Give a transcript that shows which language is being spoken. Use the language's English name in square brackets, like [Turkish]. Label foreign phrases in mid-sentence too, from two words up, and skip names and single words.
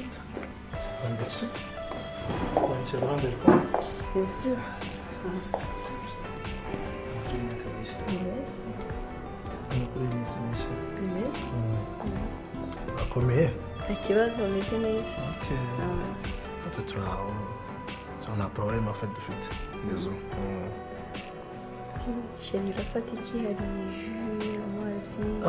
[Portuguese] Quando você manda, ele Isso. a comer? [Kinyarwanda] Nta kibazo umeze neza. Ok. [Portuguese] Não há problema, feito mesmo. [Kinyarwanda] Shemira afata iki hari jus amazi.